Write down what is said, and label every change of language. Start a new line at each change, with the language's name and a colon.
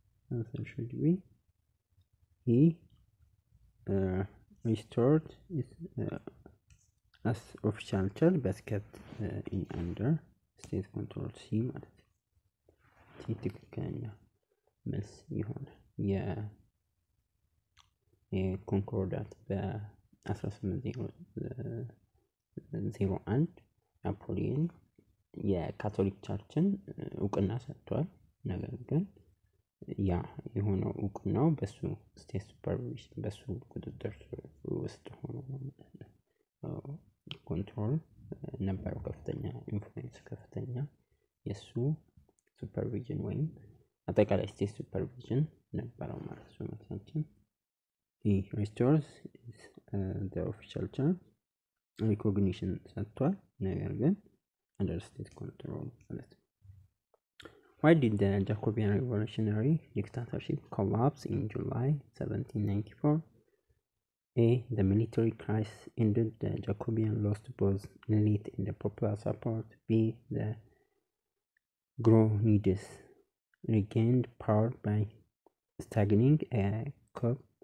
English: Answer should be he restored it as official church but kept in under state control.
Amharic: C ማለት ትክክለኛ መልስ ይሆናል። የኮንኮርዳት በ1801 ናፖሊዮን የካቶሊክ ቸርችን እውቅና ሰጥቷል። ነገር ግን ያ የሆነው እውቅናው በሱ ስቴት ሱፐርቪዥን በሱ ቁጥጥር ውስጥ ሆኖ ኮንትሮል ነበረው። ከፍተኛ ኢንፍሉዌንስ ከፍተኛ የሱ ሱፐርቪዥን ወይም አጠቃላይ ስቴት ሱፐርቪዥን ነበረው ማለት ነው። ማለት
English: he restores the official church recognition
Amharic: ሰጥቷል። ነገር ግን
English: under state control
Amharic: ማለት ነው።
English: Why did the Jacobean revolutionary dictatorship collapse in July 1794? A. The military crisis ended. The Jacobean lost both elite and the popular support. B. The Grondists regained power by stagnating a coup.